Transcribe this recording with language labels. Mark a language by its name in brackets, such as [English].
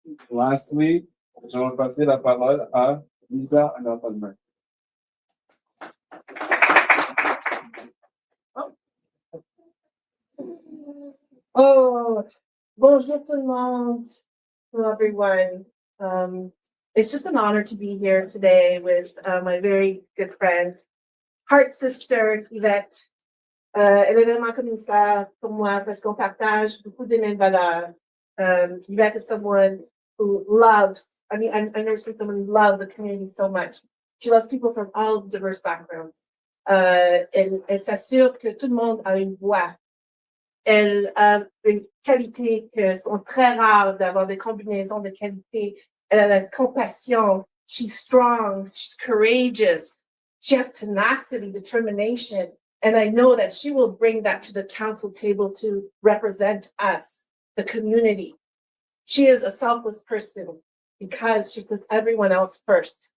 [English] Lastly, [French] je vais passer la parole à Lisa Anna-Palmer. Oh, bonjour tout le monde. [English] Hello, everyone. It's just an honor to be here today with my very good friend, heart sister, Yvette. [French] Elle est vraiment comme ça pour moi parce qu'on partage beaucoup de mêmes valeurs. [English] Yvette is someone who loves, I've never seen someone love the community so much. She loves people from all diverse backgrounds. [French] Elle s'assure que tout le monde a une voix. Elle a des qualités qui sont très rares d'avoir des combinaisons de qualités. Elle a la compassion. [English] She's strong. She's courageous. She has tenacity, determination. And I know that she will bring that to the council table to represent us, the community. She is a selfless person because she puts everyone else first.